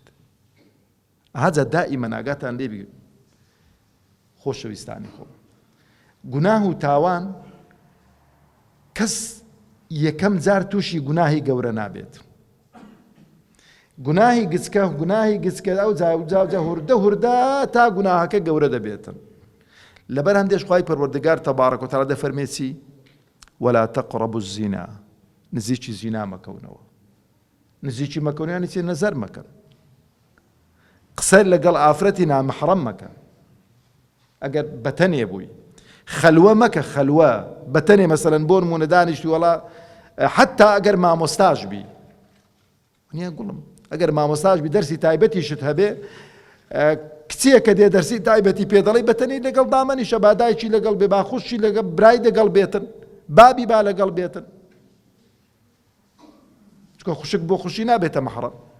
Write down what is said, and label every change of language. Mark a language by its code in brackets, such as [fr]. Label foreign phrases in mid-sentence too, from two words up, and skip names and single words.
[ckb] ئاجا دائیمەن ئاگاتان لێ بی خۆشەویستانی خۆم، گوناه و تاوان کەس یەکەم جار تووشی گوناهی گەورە نابێت. گوناهی گچکە گوناهی گچکە ئەو جاوجا هوردە هوردە تا گوناهەکە گەورە دەبێتن. لەبەر هەندێش خوای پەروەردگار [ar] تەبارەک و تەعالا [ckb] دەفەرمێ چی؟ [ar] ولا تقربوا الزنا، [ckb] نزیکی زینا مەکەونەوە. نزیکی مەکەون یانی چی؟ نەزەر مەکەن، قسە لەگەڵ ئافرەتی نامەحرەم مەکەن. ئەگەر بەتەنێ بووی خەلوە مەکە، خەلوە بەتەنێ مەسەلەن بۆ نمونە دانیشتی وەڵا حتا ئەگەر مامۆستاش بی، نییە گوڵم ئەگەر مامۆستاش بی دەرسی تایبەتیشت هەبێ، کچیەکە دێ دەرسی تایبەتی پێ دەڵی بەتەنی لەگەڵ دامەنیشە، بادایکی لەگەڵ بێ، باخوشی لەگەڵ برای دەگەڵ بێتن، بابی با لەگەڵ بێتن، چکە خوشک بۆ خوشی نابێتە مەحرەم.